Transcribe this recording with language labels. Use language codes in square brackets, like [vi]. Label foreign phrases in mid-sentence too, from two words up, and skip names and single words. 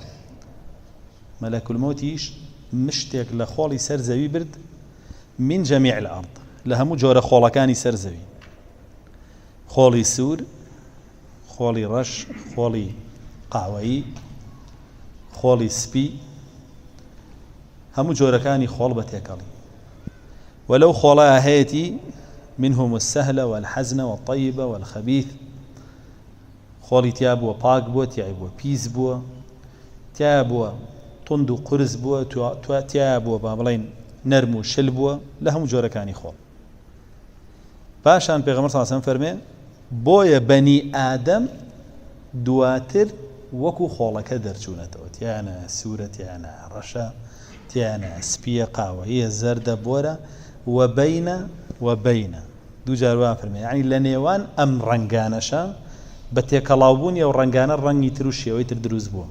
[ckb] مەلەک المەوتیش مشتێک لە خۆڵی سەر زەوی برد [ar] من جەمیع الأرض، [ckb] لە هەموو جۆرە خۆڵەکانی سەر زەوی. خۆڵی سوور، خۆڵی ڕەش، خۆڵی قاوەیی، خۆڵی سپی، هەموو جۆرەکانی خۆڵ بە تێکەڵی. [ar] ولو [ckb] خۆڵە هەیەی [ar] منهم السهل والحزن والطيب والخبيث. [ckb] خۆڵی تیا بووە پاک بووە، تیای بووە پیس بووە، تیا بووە تند و قرس بووە، تیا بووە با بڵێن نەرم و شل بووە، لە هەموو جۆرەکانی خۆڵ. پاشان پێغەمبەر [ar] صلی الله علیه و سەلەم [ckb] فەرمێ بۆیە بەنی ئادەم دواتر وەکو خۆڵەکە دەرچوونەتەوە، تیانە سوورە، تیانە ڕەشە، تیانە سپیە، قاوەیە، زەردە، بۆرە، وبەینە دوو جار وا فەرمێ، یعنی لە نێوان ئەم ڕەنگانەشە بە تێکەڵاوبوونی ئەو ڕەنگانە ڕەنگی تر و شێوەی تر دروست بووە.